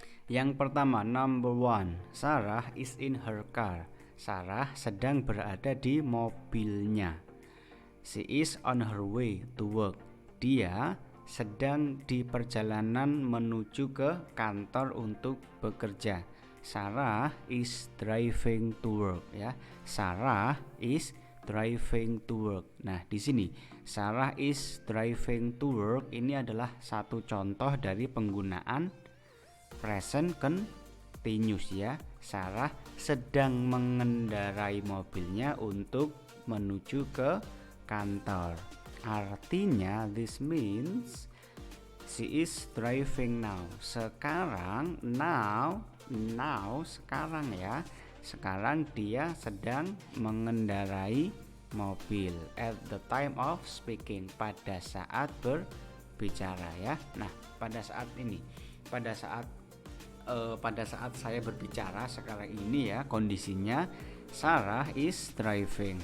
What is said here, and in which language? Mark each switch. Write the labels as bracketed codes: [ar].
[id] Yang pertama, [en] number one, Sarah is in her car. [id] Sarah sedang berada di mobilnya. [en] She is on her way to work. [id] Dia sedang di perjalanan menuju ke kantor untuk bekerja. [en] Sarah is driving to work ya. Sarah is driving to work. [id] Nah, di sini [en] Sarah is driving to work [id] ini adalah satu contoh dari penggunaan present continuous ya. Sarah sedang mengendarai mobilnya untuk menuju ke kantor. Artinya [en] this means she is driving now. [id] Sekarang now sekarang ya. Sekarang dia sedang mengendarai mobil [en] at the time of speaking, [id] pada saat berbicara ya. Nah, pada saat saya berbicara sekarang ini ya, kondisinya [en] Sarah is driving.